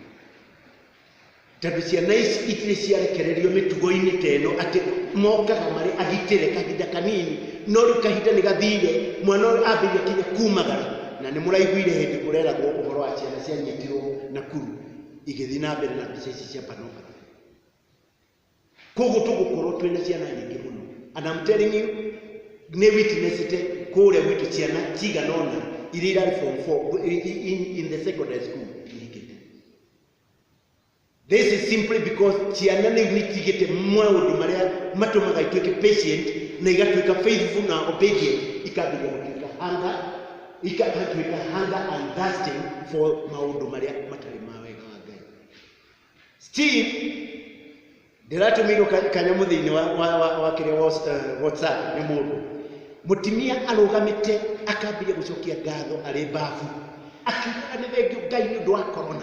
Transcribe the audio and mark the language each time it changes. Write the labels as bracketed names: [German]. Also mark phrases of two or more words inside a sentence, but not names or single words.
[Kikuyu] Tondũ ciana ici itirĩ ciarekererio mĩtugo-inĩ ta ĩno atĩ mokaga marĩ agitĩre kahinda kanini, no rĩu kahinda nĩ gathire, mwana ũyũ ambĩrĩria kinya kumagara. Na nĩ mũraiguire hĩndĩ kũreragwo ũhoro wa ciana cianyitirwo Nakuru igĩthiĩ na mbere na mbica ici cia Panoka. Koguo tũgũkorwo twĩna ciana nyingĩ mũno. [English] And I'm telling you, [Kikuyu] nĩ witnessite kũrĩa gwitũ ciana cigana ũna iria irarĩ form 4 [English] in the secondary school [Kikuyu] ihikĩte. [English] This is simply because [Kikuyu] ciana nĩ itigĩte maũndũ marĩa matũmaga ituĩke patient na igatuĩka faithful na obedient, ikambĩrĩria gũtuĩka [English] hunger and thirsting for [Kikuyu] maũndũ marĩa matarĩ ma wega wa Ngai. Still, ndĩratũmĩirwo kanyamũ thĩinĩ wa kĩrĩa WhatsApp nĩ mũndũ. Mũtumia arũgamĩte akambĩrĩria gũcokia ngatho arĩ mbabu, akiugaga nĩ thengio Ngai nĩ ũndũ wa korona.